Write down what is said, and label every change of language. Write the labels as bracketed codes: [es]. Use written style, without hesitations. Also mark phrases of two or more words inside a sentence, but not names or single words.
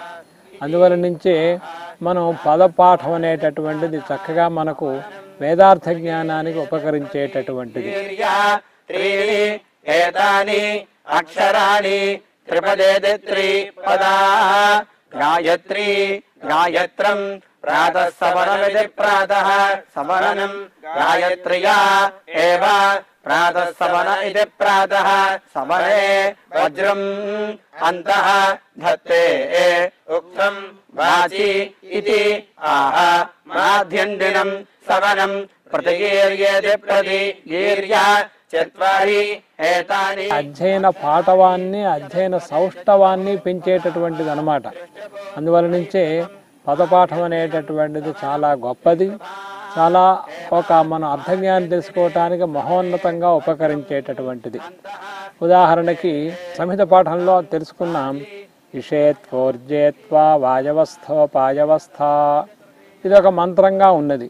[te] అందువల్ల నుంచే మనం పదపాఠం అనేటటువంటిది చక్కగా మనకు వేదార్థ జ్ఞానానికి ఉపకరించేటటువంటిది. [sa] ఏతాని అక్షరాణి త్రిపదే త్రిపదా गायत्री गायत्रम् प्रातः सवनमिति प्रातः सवनम् गायत्र्या एव प्रातः सवन इति प्रातः सवने वज्रम् अन्तः धत्ते उक्तम् वाचि इति आह माध्यन्दिनम् सवनम् प्रतिगीर्येति प्रतिगीर्य चत्वारि एतानि [te] అధ్యయన పాఠవాన్ని అధ్యయన సౌష్ఠవాన్ని పెంచేటటువంటిది అన్నమాట. అందువల్ల నుంచే పదపాఠం అనేటటువంటిది చాలా గొప్పది, చాలా ఒక మన అర్థజ్ఞానం తెలుసుకోవటానికి మహోన్నతంగా ఉపకరించేటటువంటిది. ఉదాహరణకి సంహిత పాఠంలో తెలుసుకున్నాం [sa] ఇషేత్వోర్జేత్వా వాయవస్థోపాయవస్థ, [te] ఇది ఒక మంత్రంగా ఉన్నది.